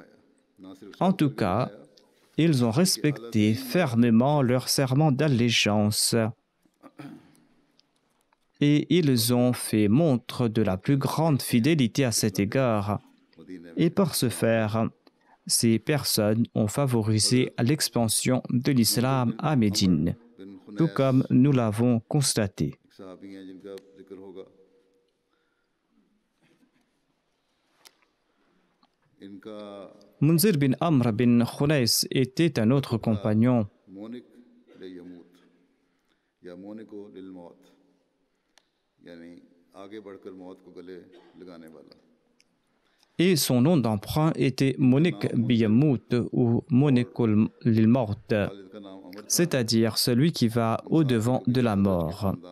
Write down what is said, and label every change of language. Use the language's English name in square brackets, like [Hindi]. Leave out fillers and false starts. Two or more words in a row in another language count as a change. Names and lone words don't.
[French] En tout cas, ils ont respecté fermement leur serment d'allégeance et ils ont fait montre de la plus grande fidélité à cet égard. Et par ce faire, ces personnes ont favorisé l'expansion de l'islam à Médine, tout comme nous l'avons constaté. Munzir bin Amr bin Khunais était un autre compagnon. Et son nom d'emprunt était Monik Biyamout ou Monikul Lilmort, c'est-à-dire celui qui va au-devant de la mort.